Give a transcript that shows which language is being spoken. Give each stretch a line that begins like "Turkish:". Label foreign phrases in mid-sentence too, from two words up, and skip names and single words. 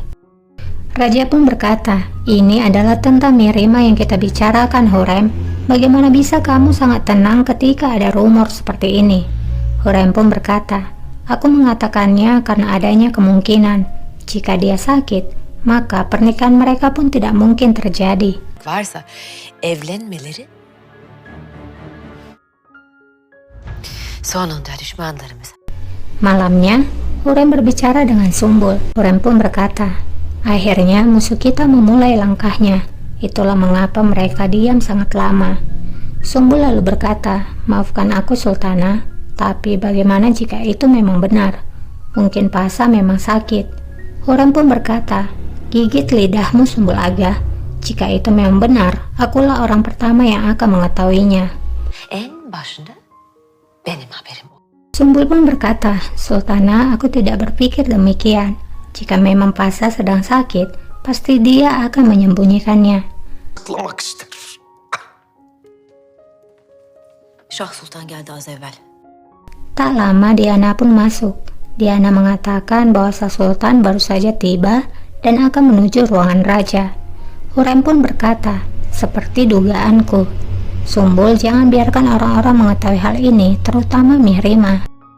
Indonesian: Raja pun berkata, ini adalah tentang Mirima yang kita bicarakan, Hurrem. Bagaimana bisa kamu sangat tenang ketika ada rumor seperti ini? Hurrem pun berkata, aku mengatakannya karena adanya kemungkinan jika dia sakit, maka pernikahan mereka pun tidak mungkin terjadi.
Turkish: varsa evlenmeleri sonunda düşmanlarımız.
Indonesian: Malamnya, Hurrem berbicara dengan Sumbul. Hurrem pun berkata, akhirnya musuh kita memulai langkahnya. Itulah mengapa mereka diam sangat lama. Sumbul lalu berkata, maafkan aku Sultana, tapi bagaimana jika itu memang benar? Mungkin Pasha memang sakit. Hurrem pun berkata, gigit lidahmu Sumbul Aga. Jika itu memang benar, akulah orang pertama yang akan mengetahuinya.
Turkish: En başında benim haberim oldu.
Indonesian: Sumbul pun berkata, Sultana, aku tidak berpikir demikian. Jika memang Pasa sedang sakit, pasti dia akan menyembunyikannya.
Turkish: Saklamak ister. Şah Sultan geldi az evvel.
Indonesian: Tak lama Diana pun masuk. Diana mengatakan bahwa Sang Sultan baru saja tiba dan akan menuju ruangan raja. Hurrem pun berkata, seperti dugaanku. Sumbul, jangan biarkan orang-orang mengetahui hal ini, terutama Mihrimah.